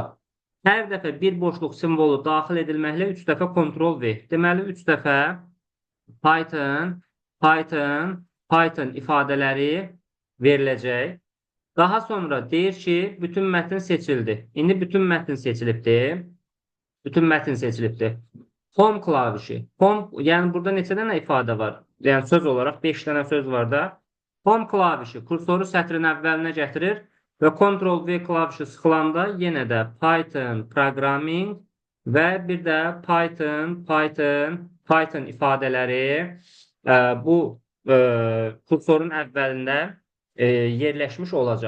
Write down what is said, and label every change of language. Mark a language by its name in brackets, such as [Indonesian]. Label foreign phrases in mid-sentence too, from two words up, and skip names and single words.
[Azerbaijani] Hər dəfə bir boşluq simvolu daxil edilməklə 3 dəfə Ctrl-V. Deməli, 3 dəfə Python ifadələri veriləcək. Daha sonra deyir ki, bütün mətn seçildi. İndi bütün mətn seçilibdir. Home klavişi. Home, yəni burada neçə dənə ifadə var? Yəni söz olaraq 5 dənə söz var da. Home klavişi kursoru sətrin əvvəlinə gətirir və Ctrl-V klavişi sıxılanda yenə də Python Programming və bir də Python ifadələri bu kursorun əvvəlində yerləşmiş olacaq.